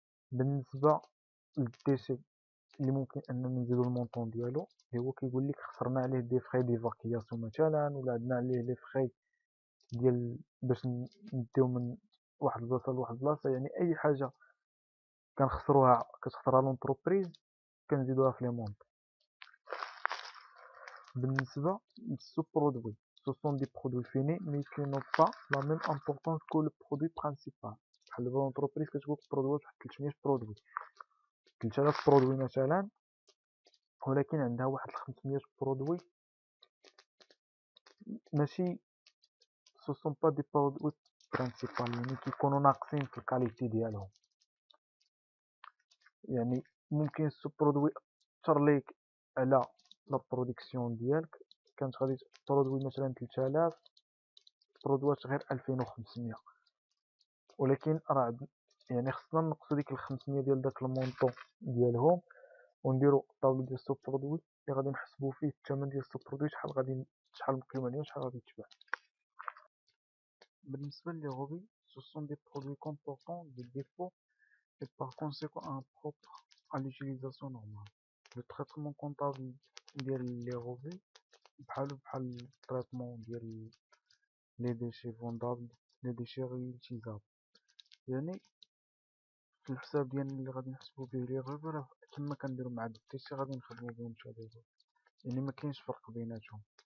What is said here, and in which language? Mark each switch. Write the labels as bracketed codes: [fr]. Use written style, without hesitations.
[ar] بالنسبه للديسي اللي ممكن اننا نزيدو المونطون ديالو اللي هو كيقول لك خسرنا عليه دي فخي ديفاكياسيون مثلا، ولا عندنا عليه لي فخي ديال باش نديو من واحد البلاصه لواحد البلاصه، يعني اي حاجه كنخسروها كتخسرها لونتربريز كنزيدوها في لي مونطون. بالنسبه للسو برودوي [fr] ce sont des produits finis mais qui n'ont pas la même importance que le produit principal. [ar] بحال دابا لونتربريز كتقول برودوي واحد 300 برودوي 3000 برودوي مثلا، ولكن عندها واحد 500 برودوي ماشي [fr] ce sont pas des produits principal، [ar] يعني كيكونوا ناقصين في الكاليتي ديالهم. يعني ممكن السو برودوي اثر ليك على لا برودكسيون ديالك، كانت غادي برودوي مثلا 3000 برودوات غير 2500، ولكن راه يعني خصنا نقصو ديك 500 ديال داك المونطون ديالهم ونديرو طابلو ديال السو برودوي اللي غادي نحسبو فيه الثمن ديال السو برودوي شحال مقيم عليه وشحال غادي يتباع. بالنسبه لي غوبي [fr] ce sont des produits comportant des défauts et par conséquent impropres à l'utilisation normale. Le traitement comptable [ar] ديال لي غوبي بحال التريتمون ديال لي ديشي فوندابل لي ديشي ريوتيزابل، يعني في الحساب ديالنا اللي غادي نحسبو به لي غوبي راه كما كنديرو مع الديشي غادي نخدمو بهم حتى لي غوبي، يعني مكاينش فرق بيناتهم.